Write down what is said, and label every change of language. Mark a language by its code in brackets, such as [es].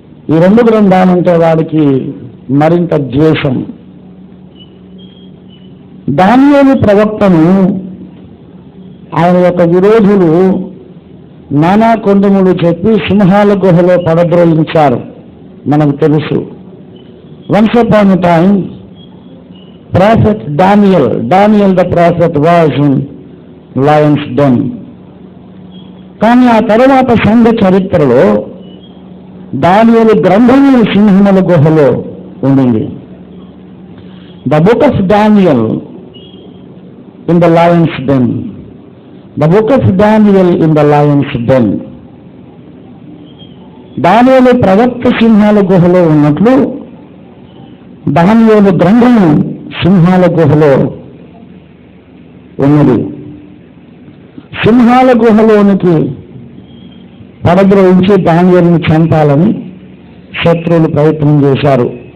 [te] ఈ 2 గ్రంథాలంటే వాడికి మరింత ద్వేషం. దానియేలు ప్రవక్తను ఆయన యొక్క విరోధులు నానా కొండములు చెప్పి సింహాల గుహలో పడద్రోలించారు, మనకు తెలుసు. [en] Once upon a time prophet Daniel the prophet was in lion's den. [te] కానీ ఆ తర్వాత సంఘ చరిత్రలో దానియేలు గ్రంథము సింహముల గుహలో ఉండింది. [en] The book of Daniel in the lion's den. The book of Daniel in the lion's den. [te] దానియేలు ప్రవక్త సింహాల గుహలో ఉన్నట్లు దానియేలు గ్రంథము సింహాల గుహలో ఉన్నది. సింహాల గుహలోనికి పడద్రోయించి దానియేలును చంపాలని శత్రువులు ప్రయత్నం చేశారు.